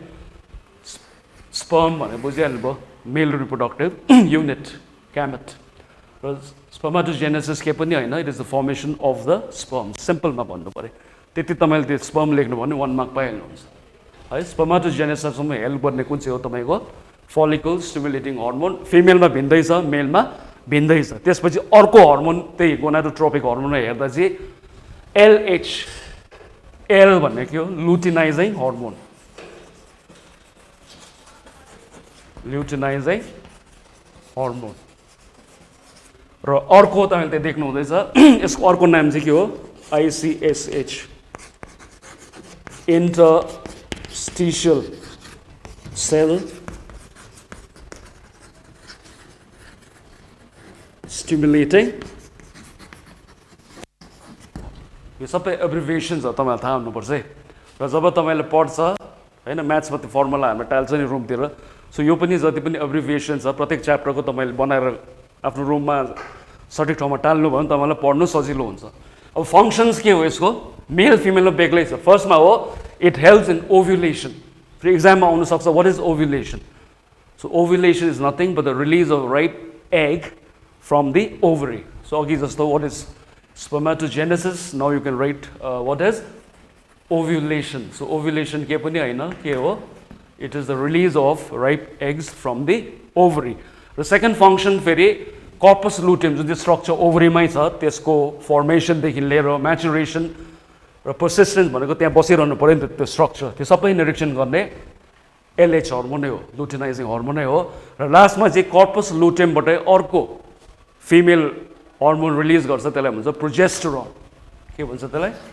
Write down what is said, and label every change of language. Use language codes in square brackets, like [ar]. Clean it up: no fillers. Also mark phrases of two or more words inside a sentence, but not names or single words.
[ne] स्पर्म भने बुझिहाल्नुभयो [en] male reproductive unit [ne] क्यामेट र स्पर्माटोजेनेसिस के पनि होइन [en] it is the formation of the sperm [ne] सिम्पलमा भन्नु पऱ्यो त्यति तपाईँले त्यो स्पर्म लेख्नु भने 1 मार्क पाइहाल्नुहुन्छ है स्पर्माटोजेनेसिससम्म हेल्प गर्ने कुन चाहिँ हो तपाईँको [en] follicle stimulating hormone [ne] फिमेलमा भिन्दै छ मेलमा भिन्दै छ त्यसपछि अर्को हर्मोन त्यही गोनाडोट्रोपिक हर्मोनमा हेर्दा चाहिँ LHL भन्ने के हो [en] luteinizing hormone luteinizing hormone [ne] र अर्को तपाईँले त्यहाँ देख्नु हुँदैछ यसको अर्को नाम चाहिँ के हो ICSH [en] interstitial cell stimulating [ne] यो सबै एब्रिभिएसन्स हो तपाईँलाई थाहा हुनुपर्छ है र जब तपाईँले पढ्छ होइन म्याथ्समा त्यो फर्मुला हाम्रो टाल्छ नि रुमतिर सो यो पनि जति पनि एब्रिभिएसन छ प्रत्येक च्याप्टरको तपाईँले बनाएर आफ्नो रुममा सठिक ठाउँमा टाल्नु भयो भने तपाईँलाई पढ्नु सजिलो हुन्छ अब फङ्सन्स के हो यसको मेल फिमेलमा बेग्लै छ फर्स्टमा हो [en] it helps in ovulation [ne] फेरि इक्जाममा आउनसक्छ [en] what is ovulation so ovulation is nothing but the release of ripe egg from the ovary so [ne] अघि जस्तो [en] what is spermatogenesis now you can write what is ovulation so ovulation के [ne] पनि हैन के हो [en] it is the release of ripe eggs from the ovary the second function [ne] फेरि [en] corpus luteum [ne] जुन चाहिँ [en] structure ovary [ne] मै छ त्यसको formation देखि लिएर maturation र persistence भनेको त्यहाँ बसिरहनु पर्यो नि त्यो structure त्यो सबै निरीक्षण गर्ने [en] LH hormone [ne] नै हो [en] luteinizing hormone [ne] नै हो र लास्टमा चाहिँ [en] corpus luteum [ne] बाटै अर्को [en] female hormone [ne] रिलिज गर्छ त्यसलाई भन्छ प्रोजेस्टेरोन के भन्छ त्यसलाई